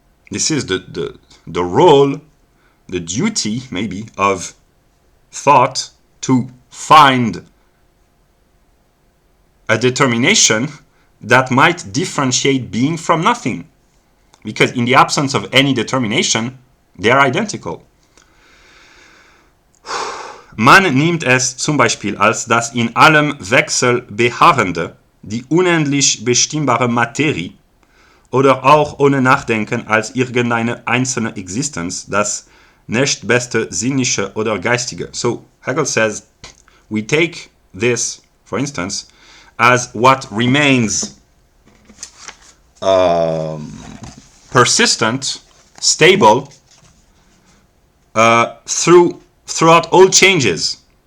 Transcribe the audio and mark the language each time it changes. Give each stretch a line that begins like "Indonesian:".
English: This is the role, the duty, maybe, of thought to find a determination that might differentiate being from nothing. Because in the absence of any determination, they are identical.
German: Man nimmt es zum Beispiel als das in allem Wechsel beharrende, die unendlich bestimmbare Materie, oder auch ohne Nachdenken als irgendeine einzelne Existenz, das nächstbeste sinnliche oder geistige.
English: So Hegel says, we take this, for instance, as what remains persistent, stable, throughout all changes.